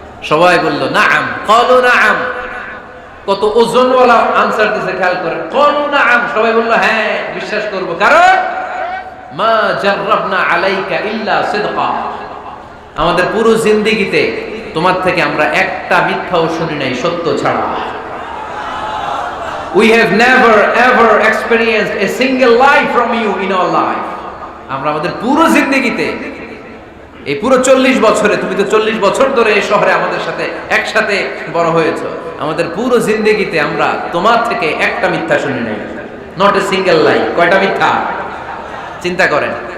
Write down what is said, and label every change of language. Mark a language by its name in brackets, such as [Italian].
[Bangla] সবাই বলল নাআম, [Arabic] ক্বালু নাআম। [Bangla] কত ওজনওয়ালা আনসার দিতে, খেয়াল করেন, ক্বালু নাআম, সবাই বলল হ্যাঁ বিশ্বাস করব, কারণ [Arabic] মা জাররাবনা আলাইকা ইল্লা সিদকা, [Bangla] আমাদের পুরো জিন্দেগিতে তোমার থেকে আমরা একটা মিথ্যাও শুনি নাই সত্য ছাড়া। [English] We have never ever experienced a single lie from you in our life. [Bangla] আমরা আমাদের পুরো জিন্দেগিতে, এই পুরো 40 বছরে, তুমি তো 40 বছর ধরে এই শহরে আমাদের সাথে একসাথে বড় হয়েছো, আমাদের পুরো জিন্দেগিতে আমরা তোমার থেকে একটা মিথ্যা শুনি নাই, [English] Not a single lie. [Bangla] কয়টা মিথ্যা? চিন্তা করেন।